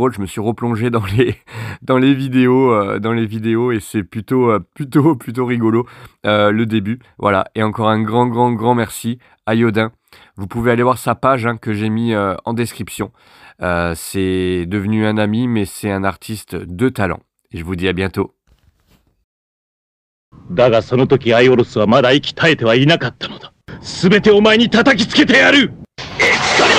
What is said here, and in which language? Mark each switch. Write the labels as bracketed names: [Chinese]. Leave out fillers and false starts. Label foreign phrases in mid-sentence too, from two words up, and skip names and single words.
[French] Je me suis replongé dans les vidéos et c'est plutôt rigolo le début. Voilà, et encore un grand merci à Yodin. Vous pouvez aller voir sa page hein, que j'ai mis en description. C'est devenu un ami, mais c'est un artiste de talent. Et je vous dis à bientôt. [Japanese] だがその時アイオロスはまだ息絶えてはいなかったのだ。全てお前に叩きつけてやる。